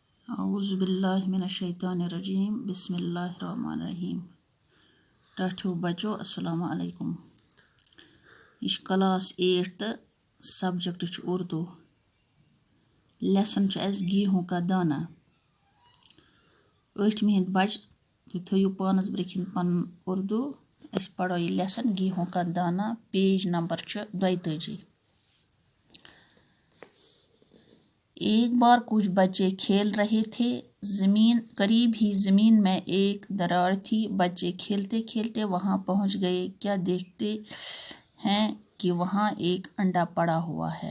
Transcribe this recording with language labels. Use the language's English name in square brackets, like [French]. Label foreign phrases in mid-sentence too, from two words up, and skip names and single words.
[Arabic] اعوذ باللہ من الشیطان الرجیم بسم اللہ الرحمن الرحیم. [Kashmiri] ٹاٹھیو بچو [Arabic] السلام علیکم. [Kashmiri] یہ کلاس 8 تو سبجیکٹ اردو. لیسن اس گیہوں کا دانہ. 8 ہند بچ تھو پانس برکن پن اردو. اس پڑھو یہ لیسن گیہوں کا دانہ. [English] page number 32. [Urdu] ایک بار کچھ بچے کھیل رہے تھے. قریب ہی زمین میں ایک دراڑ تھی. بچے کھیلتے کھیلتے وہاں پہنچ گئے. کیا دیکھتے ہیں کہ وہاں ایک انڈا پڑا ہوا ہے.